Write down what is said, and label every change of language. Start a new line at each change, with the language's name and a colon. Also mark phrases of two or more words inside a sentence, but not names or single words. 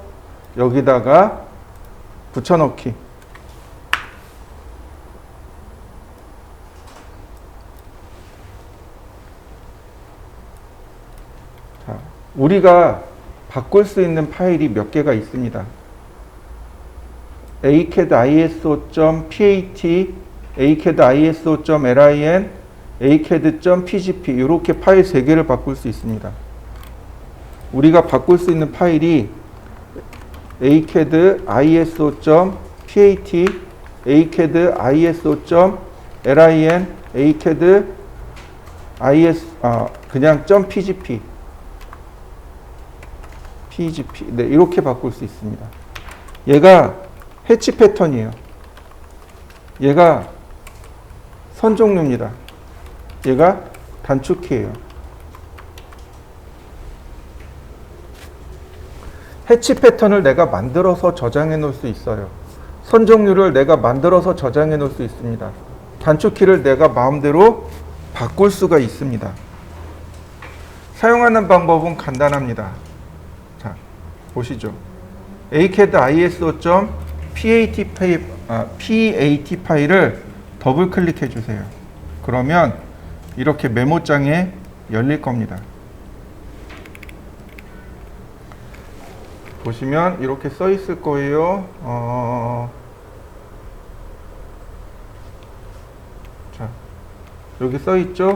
Korean: 여기다가 붙여넣기. 자, 우리가 바꿀 수 있는 파일이 몇 개가 있습니다. acad iso.pat, acad iso.lin, acad.pgp 이렇게 파일 3개를 바꿀 수 있습니다. 우리가 바꿀 수 있는 파일이 acad iso.pat, acad iso.lin, acad 그냥 .pgp 네, 이렇게 바꿀 수 있습니다. 얘가 해치 패턴이에요. 얘가 선 종류입니다. 얘가 단축키예요. 해치 패턴을 내가 만들어서 저장해 놓을 수 있어요. 선 종류를 내가 만들어서 저장해 놓을 수 있습니다. 단축키를 내가 마음대로 바꿀 수가 있습니다. 사용하는 방법은 간단합니다. 자, 보시죠. acad iso.pat 파일을 더블 클릭해 주세요. 그러면 이렇게 메모장에 열릴 겁니다. 보시면 이렇게 써 있을 거예요. 자, 여기 써 있죠.